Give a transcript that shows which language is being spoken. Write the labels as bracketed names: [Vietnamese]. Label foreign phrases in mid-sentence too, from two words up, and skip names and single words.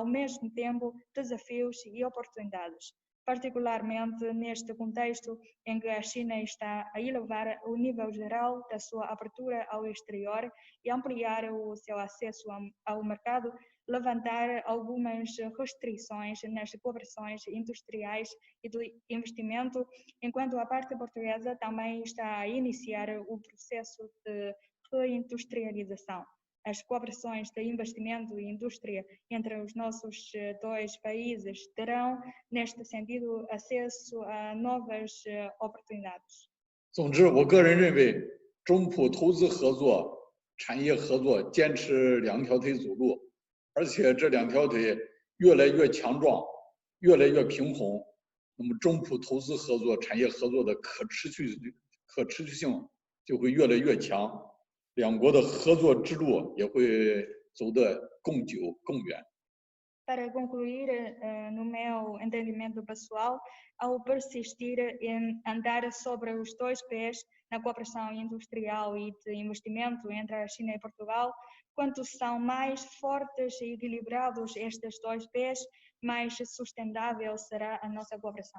[Portuguese] mesmo tempo desafios e oportunidades, particularmente neste contexto em que a China está a elevar o nível geral da sua abertura ao exterior e ampliar o seu acesso ao mercado, levantar algumas restrições nas cooperações industriais e do investimento, enquanto a parte portuguesa também está a iniciar o processo de reindustrialização. As cooperações de investimento e indústria entre os nossos dois países terão, neste sentido, acesso a novas oportunidades. [Chinese] 总之，我个人认为，中普投资合作、产业合作坚持两条腿走路，而且这两条腿越来越强壮，越来越平衡，那么中普投资合作、产业合作的可持续性就会越来越强。两国的合作之路也会走得更久更远。 [Portuguese] Para concluir, no meu entendimento pessoal, ao persistir em andar sobre os dois pés na cooperação industrial e de investimento entre a China e Portugal, quanto são mais fortes e equilibrados estes dois pés, mais sustentável será a nossa cooperação.